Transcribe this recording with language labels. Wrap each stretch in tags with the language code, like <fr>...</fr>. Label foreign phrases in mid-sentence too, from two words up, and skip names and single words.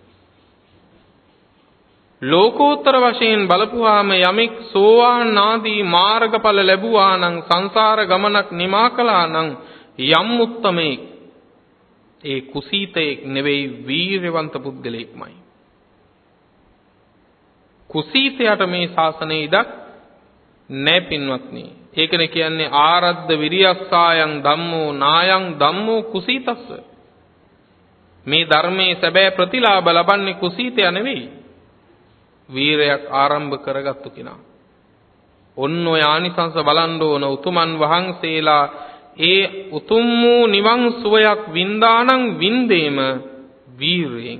<si>ලෝකෝත්තර වශයෙන් බලපුවාම යමෙක් සෝවාන් ආදී මාර්ගඵල ලැබුවා නම් සංසාර ගමනක් නිමා කළා නම් යම් උත්තමෙක් ඒ කුසීතෙක් නෙවෙයි වීරවන්ත පුද්ගලෙක්මයි. කුසීතයට මේ ශාසනයේ ඉඩක් නැහැ පින්වත්නි. ඒකනේ කියන්නේ</si> <pi>ආරද්ධ විරියස්සායන් ධම්මෝ නායන් ධම්මෝ කුසීතස්ස.</pi> <si>මේ ධර්මයේ සැබෑ ප්‍රතිලාභ ලබන්නේ කුසීතය නෙවෙයි. වීරයක් ආරම්භ කරගත්තු කෙනා. ඔන්න ඔය ආනිසංස බලන්න ඕන. උතුමන් වහන්සේලා ඒ උතුම් වූ නිවන් සුවයක් වින්දානම් වින්දේම වීරයෙන්.</si>